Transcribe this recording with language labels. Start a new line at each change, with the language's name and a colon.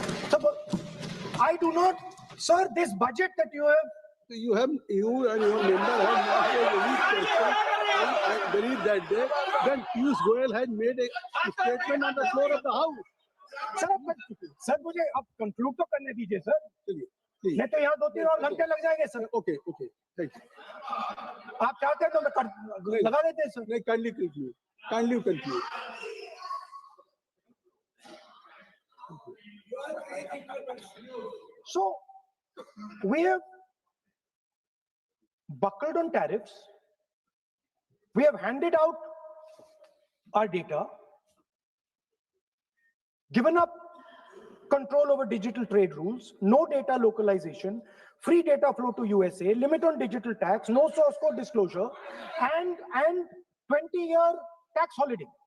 English: So, I do not, sir, this budget that you have, you and your member have not raised any question, and I believe that day. Then Piyush Goyal had made a statement on the floor of the house.
Hindi: Sir मुझे अब conclude तो करने दीजिए sir. चलिए,
English: please.
Hindi: नहीं तो यहाँ 2-3 और घंटे लग जाएंगे सर.
English: Okay, thank you.
Hindi: आप चाहते हैं तो लगा देते हैं सर. नहीं,
English: kindly conclude. So we have buckled on tariffs. We have handed out our data, given up control over digital trade rules, no data localization, free data flow to USA, limit on digital tax, no source code disclosure, and 20-year tax holiday.